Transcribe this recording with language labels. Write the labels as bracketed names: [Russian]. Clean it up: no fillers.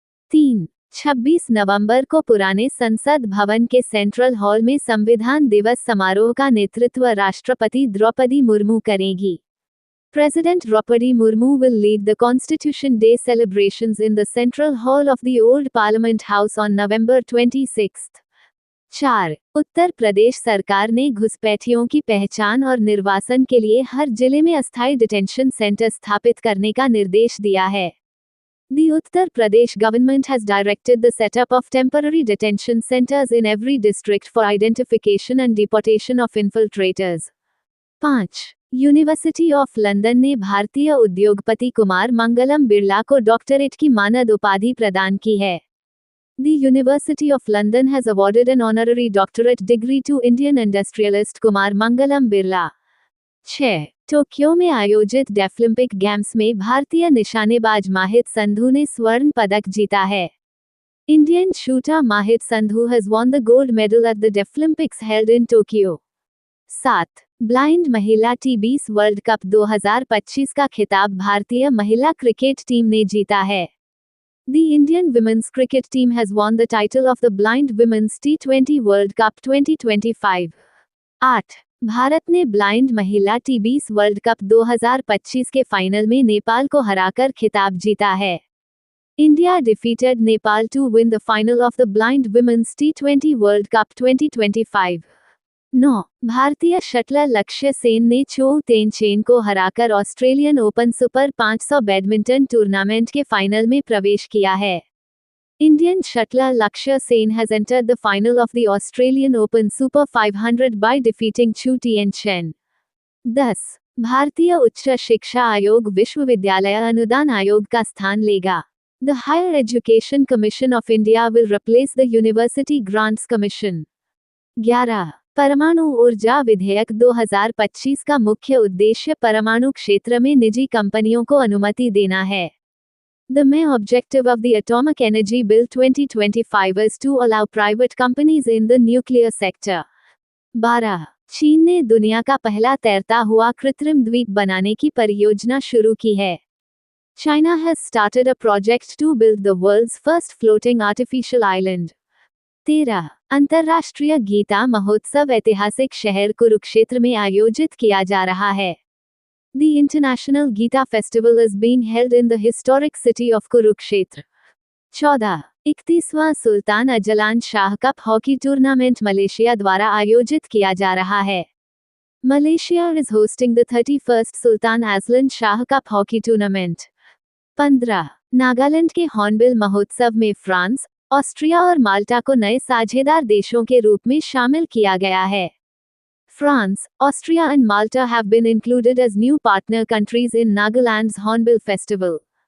[Hindi] 3. 26 नवंबर को पुराने संसद भवन के सेंट्रल हॉल में संविधान दिवस समारोह का नेतृत्व राष्ट्रपति द्रौपदी मुर्मू करेगी। [English] President Draupadi Murmu will lead the Constitution Day celebrations in the Central Hall of the Old Parliament House on November 26. 4. [Hindi] Uttar Pradesh सरकार ने घुसपैठियों की पहचान और निर्वासन के लिए हर जिले में अस्थायी डिटेंशन सेंटर स्थापित करने का निर्देश दिया है। [English] The Uttar Pradesh government has directed the setup of temporary detention centers in every district for identification and deportation of infiltrators. 5. [Hindi] University of London ने भारतीय उद्योगपति कुमार मंगलम बिरला को डॉक्टरेट की मानद उपाधि प्रदान की है। [English] The University of London has awarded an honorary doctorate degree to Indian industrialist Kumar Mangalam Birla. 6. [Hindi] Tokyo में आयोजित डेफलिम्पिक गेम्स में भारतीय निशानेबाज माहित संधू ने स्वर्ण पदक जीता है। [English] Indian shooter Mahit Sandhu has won the gold medal at the Deaflympics held in Tokyo. 7. [Hindi] Blind महिला टी20 वर्ल्ड कप 2025 का खिताब भारतीय महिला क्रिकेट टीम ने जीता है। [English] The Indian women's cricket team has won the title of the Blind Women's T20 World Cup 2025. 8. [Hindi] Bharat ने blind महिला टी20 वर्ल्ड कप 2025 के फाइनल में नेपाल को हराकर खिताब जीता है। [English] India defeated Nepal to win the final of the Blind Women's T20 World Cup 2025. 9. [Hindi] भारतीय शटलर लक्ष्य सेन ने चो तेनचेन को हराकर Australian open super 500 badminton tournament के फाइनल में प्रवेश किया है। [English] Indian shuttler Lakshya Sen has entered the final of the Australian Open Super 500 by defeating Chou Tienchen. 10. [Hindi] भारतीय उच्च शिक्षा आयोग विश्वविद्यालय अनुदान आयोग का स्थान लेगा। [English] The higher education commission of India will replace the university grants commission. 11. [Hindi] परमाणु ऊर्जा विधेयक 2025 का मुख्य उद्देश्य परमाणु क्षेत्र में निजी कंपनियों को अनुमति देना है। [English] The main objective of the Atomic Energy Bill 2025 is to allow private companies in the nuclear sector. 12. [Hindi] चीन ने दुनिया का पहला तैरता हुआ कृत्रिम द्वीप बनाने की परियोजना शुरू की है. [English] China has started a project to build the world's first floating artificial island. 13. [Hindi] अंतर्राष्ट्रीय गीता महोत्सव ऐतिहासिक शहर कुरुक्षेत्र में आयोजित किया जा रहा है. [English] The International Gita Festival is being held in the historic city of Kurukshetra. 14. [Hindi] 31वां Sultan Azlan Shah cup hockey tournament Malaysia द्वारा आयोजित किया जा रहा है. [English] Malaysia is hosting the 31st Sultan Azlan Shah Cup hockey tournament. 15. [Hindi] Nagaland के hornbill महोत्सव में France, Austria और माल्टा को नए साझेदार देशों के रूप में शामिल किया गया है. [English] France, Austria and Malta have been included as new partner countries in Nagaland's Hornbill Festival.